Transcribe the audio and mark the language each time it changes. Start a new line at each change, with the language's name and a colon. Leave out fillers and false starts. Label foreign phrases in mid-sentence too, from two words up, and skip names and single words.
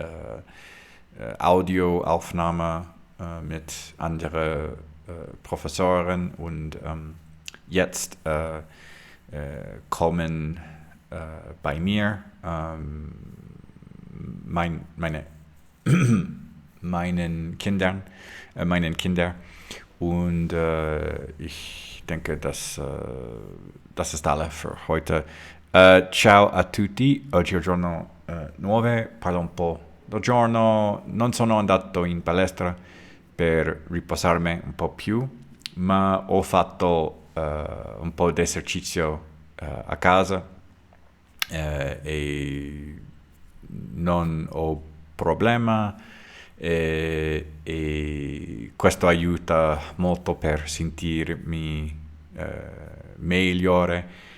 German: Audioaufnahme mit anderen Professoren und jetzt kommen bei mir meine meinen Kinder. Und ich denke, das ist alle für heute.
Italian: Ciao a tutti, oggi è il giorno 9, parlo un po' del giorno, non sono andato in palestra per riposarmi un po' più, ma ho fatto un po' di esercizio a casa e non ho problema e questo aiuta molto per sentirmi migliore.